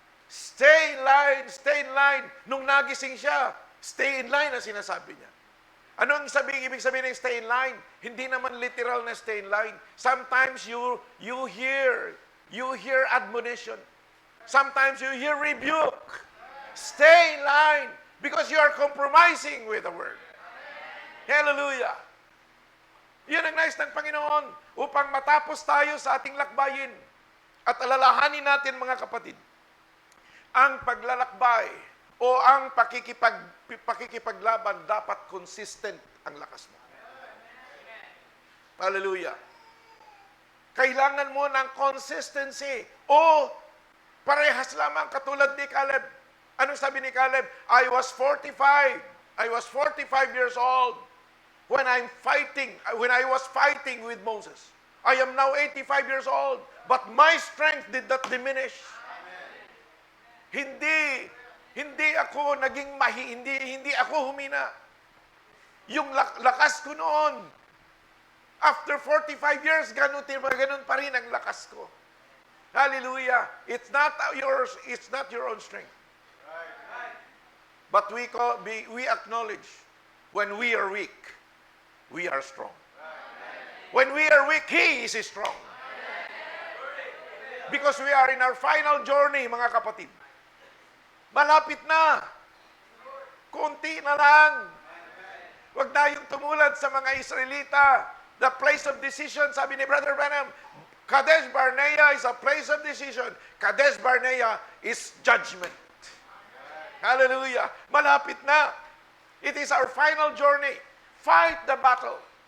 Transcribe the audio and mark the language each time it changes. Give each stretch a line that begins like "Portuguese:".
English: Stay in line, stay in line.
Filipino: Nung nagising siya,
English: stay in line
Filipino: na sinasabi niya. Ano ang ibig sabihin ng
English: stay in line?
Filipino: Hindi naman literal na
English: stay in line. Sometimes you hear admonition. Sometimes you hear rebuke. Stay in line because you are compromising with the word. Hallelujah.
Filipino: Yun ang nais ng Panginoon upang matapos tayo sa ating lakbayin at alalahanin natin mga kapatid, ang paglalakbay o ang pakikipaglaban dapat consistent ang lakas mo. Hallelujah. Kailangan mo ng consistency o parehas lamang katulad ni Caleb. Anong sabi ni Caleb?
English: I was 45 years old when I was fighting with Moses. I am now 85 years old, but my strength did not diminish.
Filipino: Hindi ako naging hindi ako humina. Yung lakas ko noon,
English: after 45 years,
Filipino: ganun pa rin ang lakas ko. Hallelujah.
English: It's not your own strength. But we acknowledge when we are weak, we are strong. When we are weak, He is strong. Because we are in our final journey,
Filipino: mga kapatid. Malapit na. Kunti na lang. Huwag tayong tumulad sa mga Israelita.
English: The place of decision,
Filipino: sabi ni
English: Brother Branham, Kadesh Barnea is a place of decision. Kadesh Barnea is judgment. Hallelujah.
Filipino: Malapit na.
English: It is our final journey. Fight the battle.